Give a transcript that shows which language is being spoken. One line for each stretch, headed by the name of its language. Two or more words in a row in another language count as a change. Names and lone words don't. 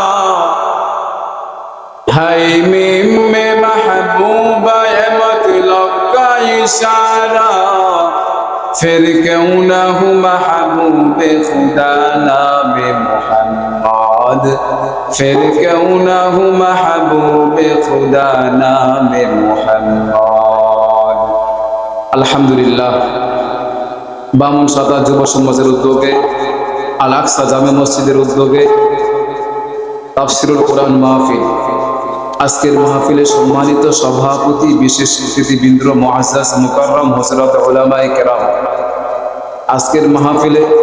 Urdu: ہے میم میں محبوب مطلق کا اشارہ، پھر کیوں نہ ہو محبوب خدا نام محمد، پھر کیوں نہ ہو محبوب خدا نام محمد.
Bangla: আলহামদুলিল্লাহ, বামুন সাদা যুব সমাজের উদ্যোগে আল আকসা জামে মসজিদের উদ্যোগে তাফসিরুল কোরআন মাহফিল, আজকের মাহফিলে সম্মানিত সভাপতি বিশেষ অতিথিবৃন্দ মুআজ্জাজ মুকাররম হযরত উলামায়ে কেরাম, আজকের মাহফিলে